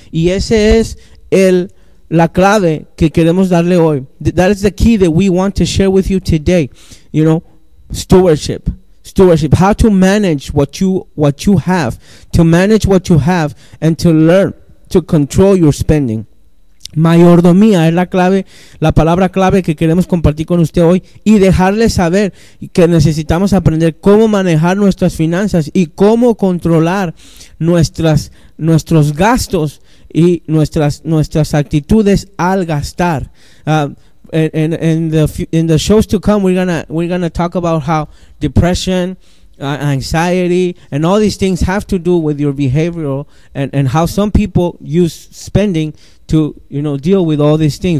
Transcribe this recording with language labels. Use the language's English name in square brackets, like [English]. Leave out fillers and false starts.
[Spanish] Y ese es la clave que queremos darle hoy. [English] That is the key that we want to share with you today. You know, stewardship. Stewardship. How to manage what you have. To manage what you have and to learn to control your spending. [Spanish] Mayordomía es la palabra clave que queremos compartir con usted hoy y dejarle saber que necesitamos aprender cómo manejar nuestras finanzas y cómo controlar nuestros gastos y nuestras actitudes al gastar. [English] In the shows to come, we're gonna talk about how depression, anxiety, and all these things have to do with your behavioral and how some people use spending to, you know, deal with all these things.